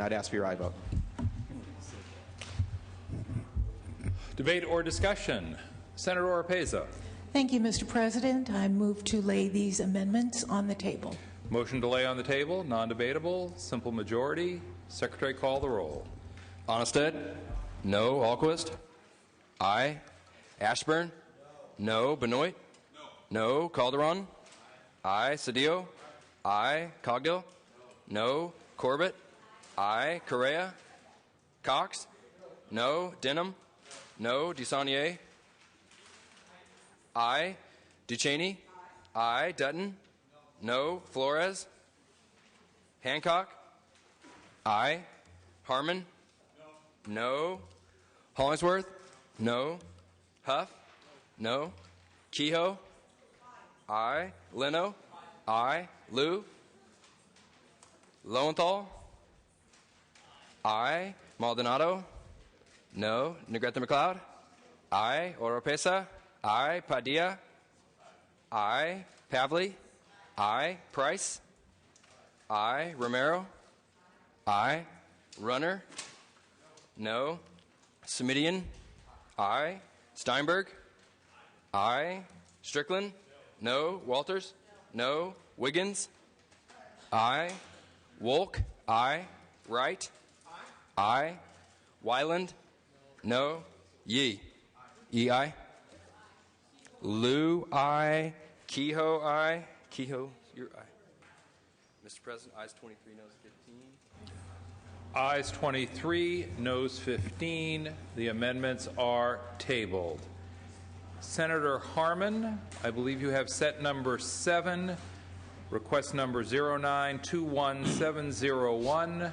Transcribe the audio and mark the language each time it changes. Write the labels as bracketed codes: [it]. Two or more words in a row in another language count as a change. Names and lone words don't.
[en] I'd ask for your aye vote. Debate or discussion? Senator Oropeza. Thank you, Mr. President. I move to lay these amendments on the table. Motion to lay on the table, non-debatable, simple majority. Secretary, call the roll. Onnested? No. Alquist? Aye. Ashburn? No. Benoit? No. Calderon? Aye. Cedillo? Aye. Cogdill? No. Corbett? Aye. Correa? Cox? No. Denham? No. Dusanier? Aye. Ducheney? Aye. Dutton? No. Flores? Hancock? Aye. Harmon? No. Hollingsworth? No. Huff? No. Kehoe? Aye. Leno? Aye. Liu? Lowenthal? Aye. Maldonado? No. Negrete McLeod? Aye. Oropesa? Aye. Padilla? Aye. Pavley? Aye. Price? Aye. Romero? Aye. Runner? No. Semidian? Aye. Steinberg? Aye. Strickland? No. Walters? No. Wiggins? Aye. Wolk? Aye. Wright? Aye. Wyland? No. Yee? Yee, aye. Liu, aye. Kehoe, aye. Kehoe, you're aye. Mr. President, ayes 23, noes 15. Ayes 23, noes 15. The amendments are tabled. Senator Harmon, I believe you have set number 7, request number 0921701.